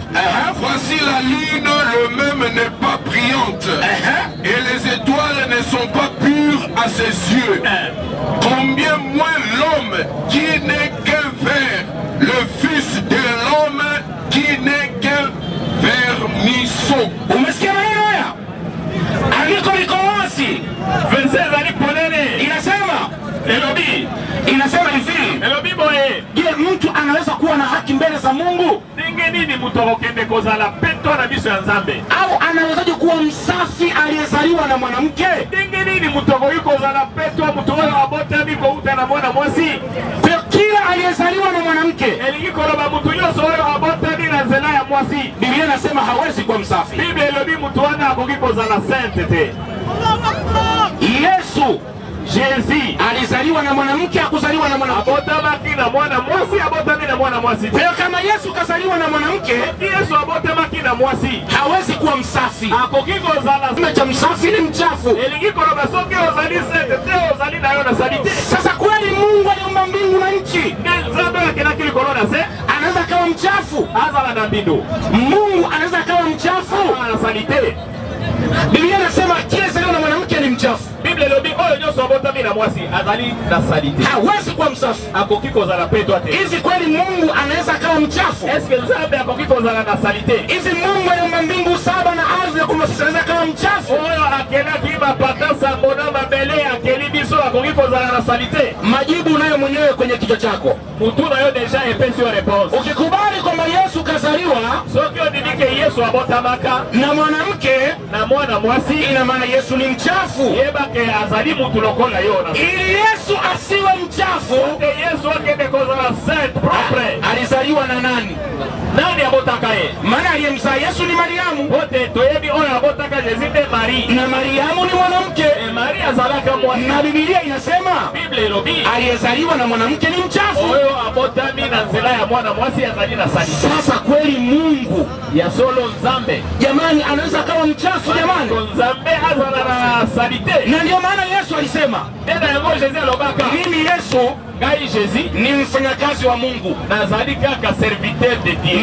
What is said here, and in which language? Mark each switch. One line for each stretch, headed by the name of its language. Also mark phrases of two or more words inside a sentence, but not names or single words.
French: Voici la lune, le même n'est pas brillante, et les étoiles ne sont pas pures à ses yeux. Combien moins l'homme qui n'est qu'un ver, le fils de l'homme qui n'est qu'un vermisseau.
Swahili: Umesikia maneno haya? Andiko liko wazi.
Lingala: Verset zaliponene
Swahili: Inasema
Lingala: Elobi,
Swahili: inasema hivi.
Lingala: Elobi boye.
Swahili: Je, mtu anaweza kuwa na haki mbele za Mungu?
Lingala: Ndenge nini mtu akokende kozala peto na biso ya nzambe?
Swahili: Au anawezaje kuwa msafi aliyezaliwa na mwanamke?
Lingala: Ndenge nini mtu akoyiko kozala peto mtu wala abota biko uta na mwana mwasi?
Swahili: Kwa kila aliyezaliwa na mwanamke,
Lingala: elingi koloba mtu yoso oyo abota ni na nzela ya mwasi.
Swahili: Biblia inasema hawezi kuwa msafi.
Lingala: Biblia elobi mtu wana akokiko kozala sainte te.
Swahili: Yesu
Lingala: Jésus
Swahili: alizaliwa na mwanamke, hakuzaliwa na mwanamke.
Lingala: Abotamaki na mwana mwasi, abotami na mwana mwasi.
Swahili: Kwa kama Yesu kazaliwa na mwanamke,
Lingala: Yesu abotamaki na mwasi,
Swahili: hawezi kuwa msafi.
Lingala: akokiko kozala
Swahili: Kama cha msafi ni mchafu.
Lingala: elingi koloba soki ozali sainte te ozali na yo na salite.
Swahili: Sasa kweli Mungu aliumba mbingu na nchi,
Lingala: Nzambe akenaki likolo na se
Swahili: anaweza kawa mchafu?
Lingala: azala na mbindo.
Swahili: Mungu anaweza kawa mchafu?
Lingala: Azala na salite.
Swahili: Biblia inasema kila zaliwa na mwanamke ni mchafu.
Lingala: Biblia elobi oyo nyonso abotami na mwasi azali na salite,
Swahili: hawezi kuwa msafi.
Lingala: akoki kozala petwa te.
Swahili: Hizi kweli Mungu anaweza kawa mchafu?
Lingala: Eske Nzambe akoki kozala na salite?
Swahili: Hizi Mungu aliumba mbingu 7 na ardhi ya kumasiza anaweza kawa mchafu?
Lingala: Oyo akelaki bapata sambo na mabele akeli biso akoki kozala na salite?
Swahili: Majibu unayo mwenyewe kwenye kichwa chako.
Lingala: Mutu na yo deja epesi yo réponse.
Swahili: Ukikubali kwamba Yesu kazaliwa
Lingala: Soki odimike Yesu abotamaka
Swahili: na mwanamke,
Lingala: na mwana mwasi,
Swahili: ina maana Yesu ni mchafu.
Lingala: yebake azali mutu lokola yo na
Swahili: Ili Yesu asiwe mchafu,
Lingala: Yesu akende kozala
French: sainte propre.
Swahili: alizaliwa na nani?
Lingala: Nani abotaka ye?
Swahili: Maana aliyemzaa Yesu ni Mariamu,
Lingala: Bote toyebi oyo abotaka Jésus de Marie.
Swahili: na Mariamu ni mwanamke,
Lingala: Marie azalaka mwasi.
Swahili: na Biblia inasema
Lingala: Biblia elobi
Swahili: aliyezaliwa na mwanamke ni mchafu.
Lingala: oyo abotami na nzela ya mwana mwasi azali na salite.
Swahili: Sasa kweli Mungu
Lingala: Ya solo Nzambe,
Swahili: jamani anaweza kawa mchafu jamani?
Lingala: Nzambe azala na salite.
Swahili: Na ndio maana Yesu alisema,
Lingala: Tena yango Jésus alobaka
Swahili: mimi Yesu
Lingala: ngai Jésus
Swahili: ni mfanyakazi wa Mungu.
Lingala: nazali kaka
French: serviteur de Dieu.